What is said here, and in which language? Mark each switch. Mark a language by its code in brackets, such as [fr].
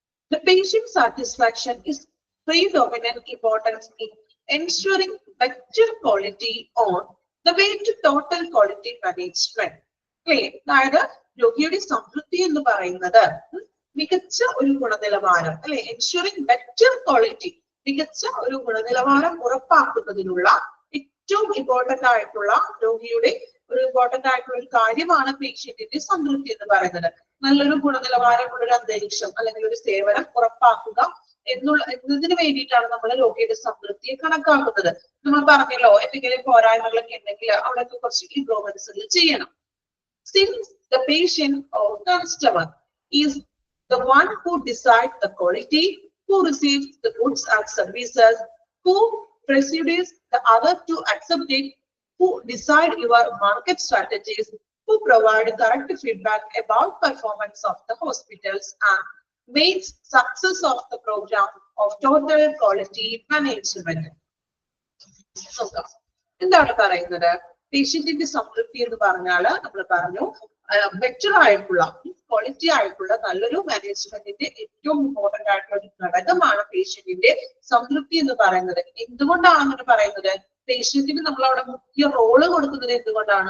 [en] The patient satisfaction is predominant importance in ensuring better quality on the way to total quality management. [ml] അതായത് രോഗിയുടെ സംതൃപ്തി എന്ന് പറയുന്നത് മികച്ച ഒരു ഗുണനിലവാരം അല്ലെ, [en] ensuring better quality, [ml] മികച്ച ഒരു ഗുണനിലവാരം ഉറപ്പാക്കുന്നതിനുള്ള ഏറ്റവും ഇമ്പോർട്ടന്റ് ആയിട്ടുള്ള രോഗിയുടെ ഒരു ഇമ്പോർട്ടന്റ് ആയിട്ടുള്ള ഒരു കാര്യമാണ് പേഷ്യന്റിന്റെ സംതൃപ്തി എന്ന് പറയുന്നത്. നല്ലൊരു ഗുണനിലവാരമുള്ള ഒരു അന്തരീക്ഷം അല്ലെങ്കിൽ ഒരു സേവനം ഉറപ്പാക്കുക എന്നതിന് വേണ്ടിയിട്ടാണ് നമ്മൾ രോഗിയുടെ സംതൃപ്തിയെ കണക്കാക്കുന്നത്. നമ്മൾ പറഞ്ഞല്ലോ എന്തെങ്കിലും പോരായ്മകളൊക്കെ ഉണ്ടെങ്കിൽ അവിടെയൊക്കെ കുറച്ച് ഇംപ്രൂവ്മെന്റ്സ് ചെയ്യണം. [en] Since the patient or customer is the one who decides the quality, who receives the goods and services, who persuades the other to accept it, who decide your market strategies, who provide correct feedback about performance of the hospitals and makes success of the program of total quality management. [ml] എന്താണ് പറയുന്നത്? പേഷ്യന്റിന്റെ സംതൃപ്തി എന്ന് പറഞ്ഞാൽ നമ്മൾ പറഞ്ഞു better ആയിട്ടുള്ള quality ആയിട്ടുള്ള നല്ലൊരു മാനേജ്മെന്റിന്റെ ഏറ്റവും ഇമ്പോർട്ടന്റ് ആയിട്ടുള്ള ഒരു ഘടകമാണ് പേഷ്യന്റിന്റെ സംതൃപ്തി എന്ന് പറയുന്നത്. എന്തുകൊണ്ടാണ് അങ്ങനെ പറയുന്നത്? പേഷ്യന്റിന് നമ്മൾ അവിടെ മുഖ്യ റോള് കൊടുക്കുന്നത് എന്തുകൊണ്ടാണ്?